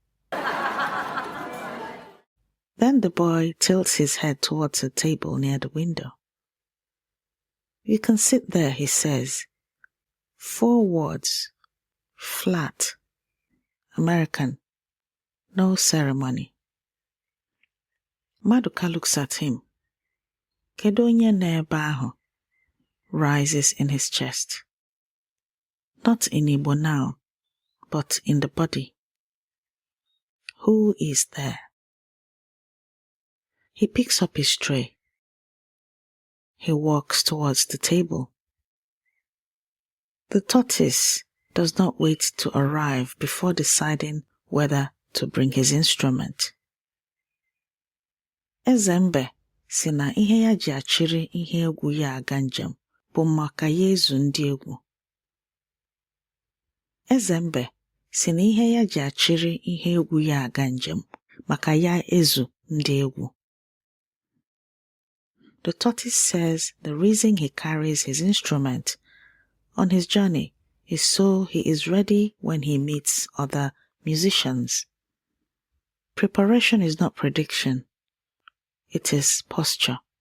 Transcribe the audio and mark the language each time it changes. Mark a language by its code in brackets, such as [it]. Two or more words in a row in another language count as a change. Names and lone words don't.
[en] Then the boy tilts his head towards a table near the window. You can sit there, he says. 4 words. Flat. American. No ceremony. Maduka looks at him. [ig] Kedu onye nọ ebe ahụ? [en] Rises in his chest. Not in Igbo now, but in the body. Who is there? He picks up his tray. He walks towards the table. The tortoise does not wait to arrive before deciding whether to bring his instrument. [ig] Ezembe si na ihe ya ji-achiri ihe egwu ya aga njem bụ maka ya ezu ndị egwu. Ezembe si na ihe ya ji-achiri ihe egwu ya aga njem maka ya ezu ndị egwu. [en] The tortoise says the reason he carries his instrument on his journey is so he is ready when he meets other musicians. Preparation is not prediction. It is posture.